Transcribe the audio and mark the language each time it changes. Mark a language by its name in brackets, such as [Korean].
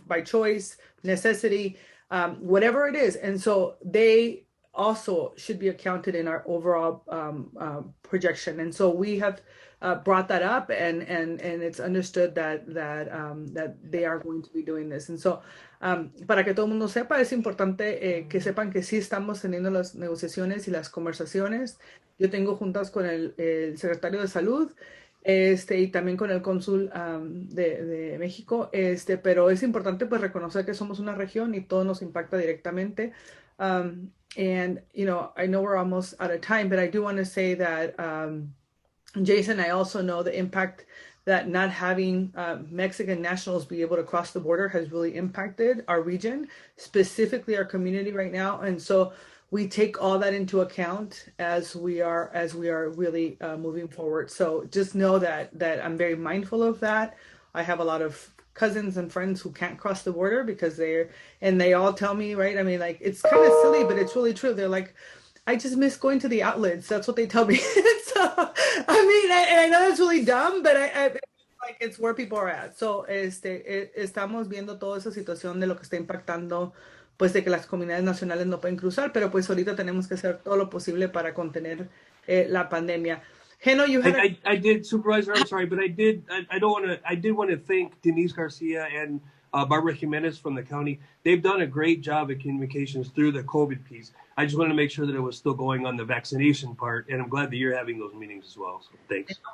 [English] By choice, necessity, whatever it is. And so they also should be accounted in our overall projection. And so we have brought that up, and it's understood that they are going to be doing this. And so, [Spanish] para que todo el mundo sepa, es importante que sepan que sí estamos teniendo las negociaciones y las conversaciones. Yo tengo juntas con el secretario de Salud, y también con el cónsul de México, pero es importante pues reconocer que somos una región y todo nos impacta directamente. [English] And, I know we're almost out of time, but I do want to say that, Jason, I also know the impact that not having Mexican nationals be able to cross the border has really impacted our region, specifically our community right now. And so we take all that into account as we are really moving forward. So just know that I'm very mindful of that. I have a lot of cousins and friends who can't cross the border because they all tell me, right? I mean, like, it's kind of silly, but it's really true. They're like, I just miss going to the outlets. That's what they tell me. So, I know that's really dumb, but I like it's where people are at. [Spanish] So, estamos viendo toda esa situación de lo que está impactando, pues, de que las comunidades nacionales no pueden cruzar, pero pues ahorita tenemos que hacer todo lo posible para contener la pandemia. [English] Geno, you had I did, Supervisor, I'm sorry, but I did want to thank Denise Garcia and Barbara Jimenez from the county. They've done a great job at communications through the COVID piece. I just wanted to make sure that it was still going on the vaccination part, and I'm glad that you're having those meetings as well. So thanks.